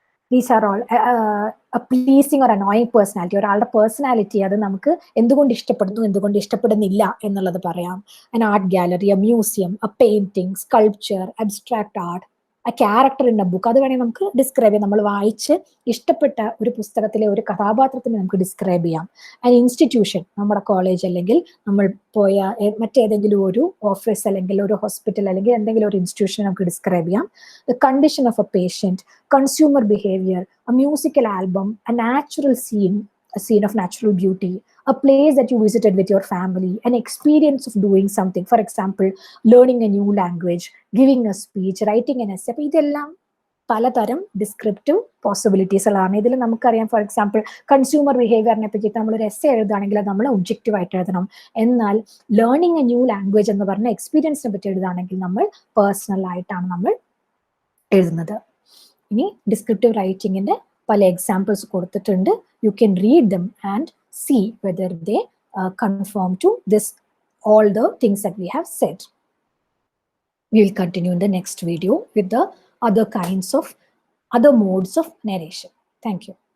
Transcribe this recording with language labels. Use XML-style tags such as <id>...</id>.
<en>These are all a pleasing or annoying personality.</en> <ml>ഒരാളുടെ personality അത് നമുക്ക് എന്തുകൊണ്ട് ഇഷ്ടപ്പെടുന്നു, എന്തുകൊണ്ട് ഇഷ്ടപ്പെടുന്നില്ല എന്നുള്ളത് പറയാം.</ml> <en>an art gallery, a museum, a painting, sculpture, abstract art, a character in a book.</en> <ml>അത് വേണമെങ്കിൽ നമുക്ക് ഡിസ്ക്രൈബ് ചെയ്യാം. നമ്മൾ വായിച്ച് ഇഷ്ടപ്പെട്ട ഒരു പുസ്തകത്തിലെ ഒരു കഥാപാത്രത്തിന് നമുക്ക് ഡിസ്ക്രൈബ് ചെയ്യാം.</ml> <en>an institution,</en> <ml>നമ്മുടെ കോളേജ് അല്ലെങ്കിൽ നമ്മൾ പോയ മറ്റേതെങ്കിലും ഒരു ഓഫീസ് അല്ലെങ്കിൽ ഒരു ഹോസ്പിറ്റൽ അല്ലെങ്കിൽ എന്തെങ്കിലും ഒരു ഇൻസ്റ്റിറ്റ്യൂഷൻ നമുക്ക് ഡിസ്ക്രൈബ് ചെയ്യാം.</ml> <en>the condition of a patient, consumer behavior, a musical album, a natural scene, a scene of natural beauty, a place that you visited with your family, an experience of doing something. For example, learning a new language, giving a speech, writing an essay.</en> <ml>ഇതെല്ലാം പലതരം descriptive പോസിബിലിറ്റീസുകളാണ്. ഇതിൽ നമുക്കറിയാം, for example consumer ബിഹേവിയറിനെ പറ്റിയിട്ട് നമ്മളൊരു essay എഴുതുകയാണെങ്കിൽ അത് നമ്മൾ objective ആയിട്ട് എഴുതണം. എന്നാൽ</ml> <en>learning a new language</en> <ml>എന്ന് പറഞ്ഞ എക്സ്പീരിയൻസിനെ പറ്റി എഴുതുകയാണെങ്കിൽ നമ്മൾ പേഴ്സണൽ ആയിട്ടാണ് നമ്മൾ എഴുതുന്നത്. ഇനി ഡിസ്ക്രിപ്റ്റീവ് റൈറ്റിംഗിന്റെ പല എക്സാമ്പിൾസ് കൊടുത്തിട്ടുണ്ട്.</ml> <en>You can read them and see whether they conform to this all the things that we have said. We will continue in the next video with the other kinds of other modes of narration. Thank you.</en>